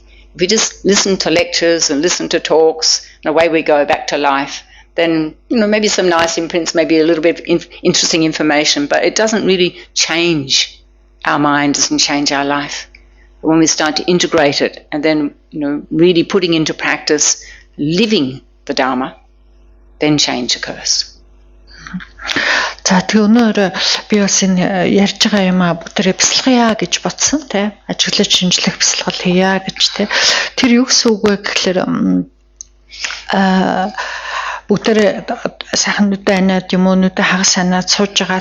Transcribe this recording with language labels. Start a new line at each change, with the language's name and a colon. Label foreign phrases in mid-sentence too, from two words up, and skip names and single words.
English: If we just listen to lectures and listen to talks and away we go back to life, then maybe some nice imprints, maybe a little bit of interesting information, but it doesn't really change our mind, doesn't change our life. But when we start to integrate it and then really putting into practice, living the Dharma, then change occurs.
Mongolian: За тэг өнөөдөр би бас энэ ярьж байгаа юм а бүтээрээ бясалгая гэж бодсон те. Ажиглаж шинжлэх бясалгал хийя гэж те. Тэр юу гэсэн үг вэ гэхээр бүгдээ сайхан нүдэ анаад юм уу нүдэ хагас анаад сууж байгаа.